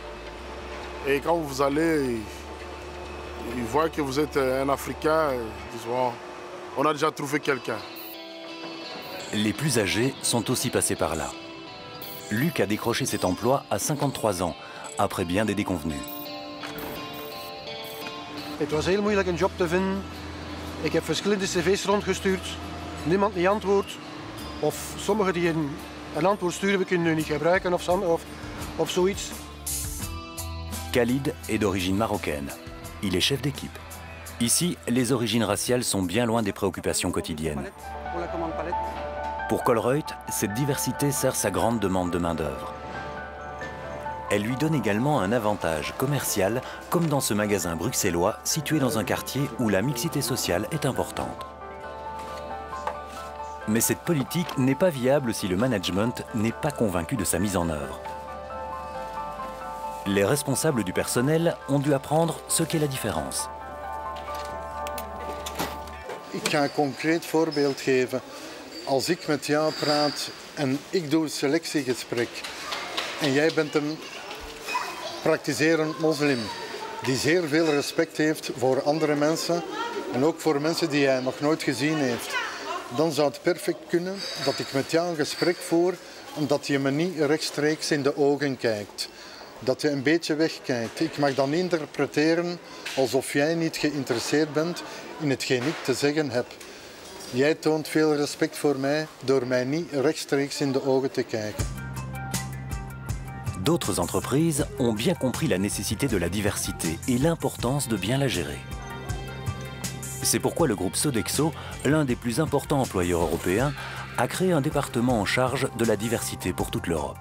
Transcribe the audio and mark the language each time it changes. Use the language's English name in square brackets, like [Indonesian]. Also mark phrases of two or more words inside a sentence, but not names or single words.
[French] Et quand vous allez, ils voient que vous êtes un Africain, ils disent bon, on a déjà trouvé quelqu'un. Les plus âgés sont aussi passés par là. Luc a décroché cet emploi à 53 ans, après bien des déconvenues. [Dutch] Het was heel moeilijk een job te vinden. Ik heb verschillende cv's rondgestuurd. Niemand die antwoordt. Of sommigen die een antwoord sturen, we kunnen nu niet gebruiken of zoiets. [French] Khalid est d'origine marocaine. Il est chef d'équipe. Ici, les origines raciales sont bien loin des préoccupations quotidiennes. Pour Colruyt, cette diversité sert sa grande demande de main-d'œuvre. Elle lui donne également un avantage commercial, comme dans ce magasin bruxellois situé dans un quartier où la mixité sociale est importante. Mais cette politique n'est pas viable si le management n'est pas convaincu de sa mise en œuvre. Les responsables du personnel ont dû apprendre ce qu'est la différence. [Dutch] Ik ga een concreet voorbeeld geven. Als ik met jou praat en ik doe een selectiegesprek en jij bent een praktiserend moslim die zeer veel respect heeft voor andere mensen en ook voor mensen die hij nog nooit gezien heeft, dan zou het perfect kunnen dat ik met jou een gesprek voer en dat je me niet rechtstreeks in de ogen kijkt. Dat je een beetje wegkijkt. Ik mag dan interpreteren alsof jij niet geïnteresseerd bent in hetgeen ik te zeggen heb. Jij toont veel respect voor mij door mij niet rechtstreeks in de ogen te kijken. [French] D'autres entreprises ont bien compris la nécessité de la diversité et l'importance de bien la gérer. C'est pourquoi le groupe Sodexo, l'un des plus importants employeurs européens, a créé un département en charge de la diversité pour toute l'Europe.